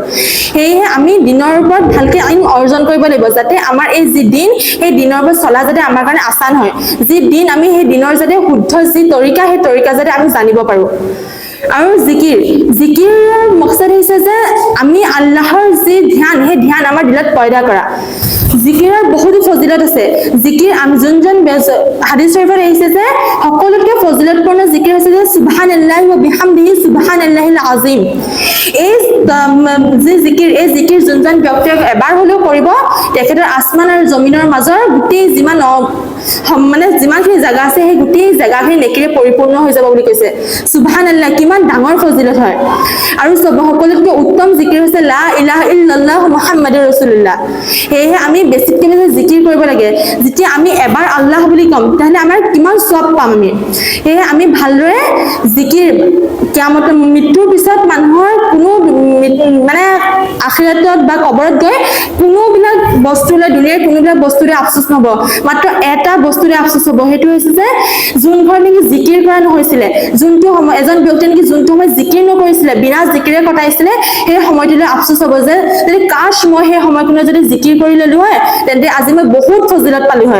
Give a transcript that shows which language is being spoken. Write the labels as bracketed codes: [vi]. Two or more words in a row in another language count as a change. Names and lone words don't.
[as] সেয়েহে আমি দিনৰ ওপৰত ভালকৈ ইলম অৰ্জন কৰিব লাগিব, যাতে আমাৰ এই যি দিন, সেই দিনৰ ওপৰত চলা যাতে আমাৰ কাৰণে আসান হয়, যি দিন আমি সেই দিনৰ যাতে শুদ্ধ যি তৰিকা, সেই তৰিকা যাতে আমি জানিব পাৰোঁ। আৰু জিকিৰৰ মকসদ হৈছে যে আমি আল্লাহৰ যি ধ্যান, সেই ধ্যান আমাৰ দিলত পয়দা কৰা। জিকিৰৰ বহুতো ফজিলত আছে। জিকিৰ যোনজন হাদিছ শৰীফত আহিছে যে সকলোতকৈ ফজিলতপূৰ্ণ জিকিৰ হৈছে যে [ar] سبحان الله وبحمده سبحان الله العظيم. [as] এই জিকিৰ যোনজন ব্যক্তিয়ে এবাৰ হ'লেও কৰিব, তেখেতৰ আসমান আৰু জমিনৰ মাজৰ গোটেই যিমানখিনি জাগা আছে, সেই গোটেই জাগাখিনি নেকিৰে পৰিপূৰ্ণ হৈ যাব বুলি কৈছে। সুবহানাল্লাহ কিমান ডাঙৰ ফজিলত হয়। আৰু সকলোতকৈ উত্তম জিকিৰ হৈছে [ar] لا إله إلا الله محمد رسول الله. [as] সেয়েহে আমি বেছিতকৈ বেছি জিকিৰ কৰিব লাগে। যেতিয়া আমি এবাৰ আল্লাহ বুলি ক'ম, তেতিয়াহ'লে আমাৰ কিমান সওৱাব পাম আমি। সেয়েহে আমি ভালদৰে জিকিৰ, কিয়ামতৰ মৃত্যুৰ পিছত মানুহৰ কোনো আখিৰাতত বা কবৰত গৈ কোনোবিলাক বস্তুলৈ, দুনিয়াৰ কোনোবিলাক বস্তুৰে আফচোচ নহ'ব, মাত্ৰ এটা বস্তুৰে আফচোচ হ'ব, সেইটো হৈছে যে যোন ঘৰ নেকি জিকিৰ কৰা নহৈছিলে, যোনটো সময় এজন ব্যক্তিয়ে নেকি যোনটো সময় জিকিৰ নকৰিছিলে, বিনা জিকিৰে কটাইছিলে, সেই সময়টোলৈ আফচোচ হ'ব যে যদি কাশ মই সেই সময়কণত যদি জিকিৰ কৰি ল'লো হয়, তেন্তে আজি মই বহুত ফজিলত পালো হয়।